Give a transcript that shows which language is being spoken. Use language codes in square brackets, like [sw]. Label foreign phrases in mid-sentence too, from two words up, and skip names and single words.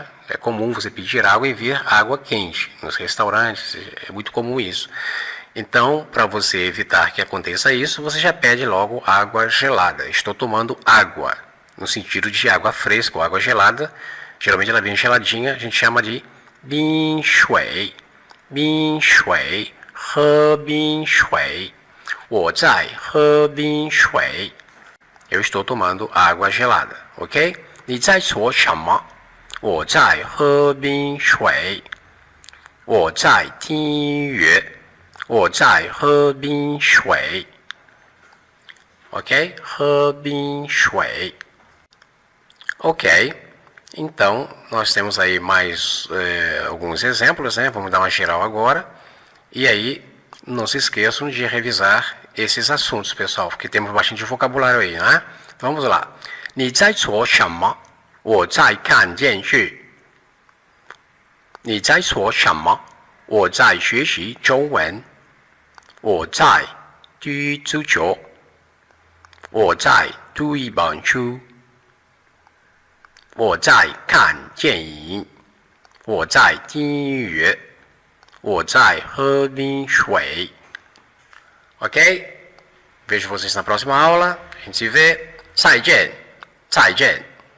[pt] É comum você pedir água e vir água quente. Nos restaurantes é muito comum isso. Então, para você evitar que aconteça isso, você já pede logo água gelada. Estou tomando água, no sentido de água fresca ou água gelada. Geralmente ela vem geladinha, a gente chama de [zh] 冰水 冰水 喝冰水 我在喝冰水 [pt] Eu estou tomando água gelada, ok? [zh] 你在做什么？我在喝冰水。我在听音乐。我在喝冰水。Ok? 喝冰水。Ok. [pt] Então, nós temos aí mais alguns exemplos, né? Vamos dar uma geral agora. E aí, não se esqueçam de revisar esses assuntos, pessoal, porque temos bastante vocabulário aí, né? Vamos lá. [zh] 你在做什么？我在看电视。你在做什么？我在学习中文。我在踢足球。我在读一本书。我在看电影。我在听音乐。我在喝冰水。Ok? [pt] Vejo vocês na próxima aula. A gente se vê. [zh] 再见，再见。